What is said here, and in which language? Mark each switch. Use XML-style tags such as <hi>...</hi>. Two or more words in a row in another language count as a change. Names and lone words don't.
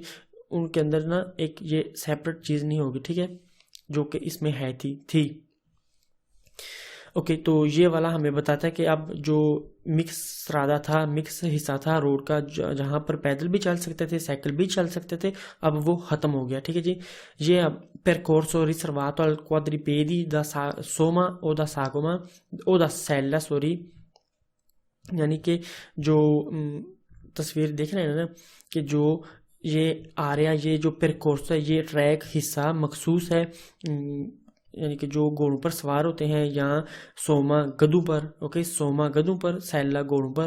<ur>ان کے اندر نا ایک یہ سیپریٹ چیز نہیں ہوگی، ٹھیک ہے، جو کہ اس میں ہے تھی. اوکے، تو یہ والا ہمیں بتاتا ہے کہ اب جو مکس سترادا تھا، مکس حصہ تھا روڈ کا، جہاں پر پیدل بھی چل سکتے تھے، سائیکل بھی چل سکتے تھے، اب وہ ختم ہو گیا، ٹھیک ہے جی. یہ اب</ur> <it>percorso riservato al quadripedi da Soma o da Sagoma o da Sella,</it> <ur>سوری، یعنی کہ جو تصویر دیکھ رہے ہیں نا، کہ جو یہ آریا، یہ جو پیرکورس ہے، یہ ٹریک حصہ مخصوص ہے، یعنی کہ جو گھوڑوں پر سوار ہوتے ہیں، یا سوما گدھوں پر، اوکے، سوما گدھوں پر، سیلا گھوڑوں پر.</ur>